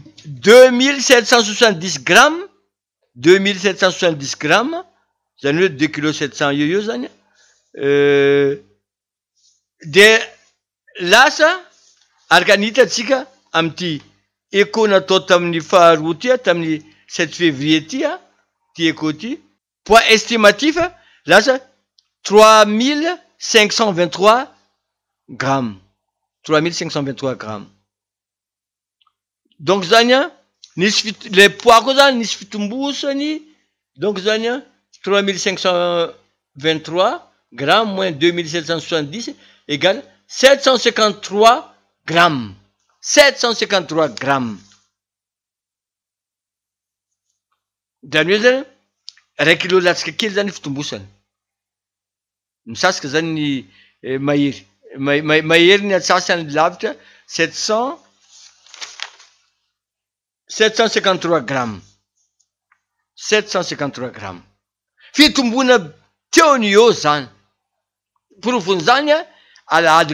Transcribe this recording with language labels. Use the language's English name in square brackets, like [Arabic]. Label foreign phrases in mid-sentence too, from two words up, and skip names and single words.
[Malagasy] 2770 grammes 2770 grammes zany hoe 2 kg 700 eo zany de lasa araka nihita atsika am'ty écho natao tamin'ny faharoa ty a tamin'ny 7 février ty a ty écho ty [French] poids estimatif [Malagasy] lasa 3523 grammes 3523 grammes donc zany a nisy [French] le poids [Malagasy] koa zany nisy fitombosany donc zany a 3523 [French] grammes moins 2770 égale 753 grammes 753 grammes [Malagasy] zany hoe zany ray kilo latsika kely zany fitombosany misasika zany ny mahery mahery ny atsasany lavitra 753 grammes 753 grammes fitombona teo ny eo zany profony zany a alahady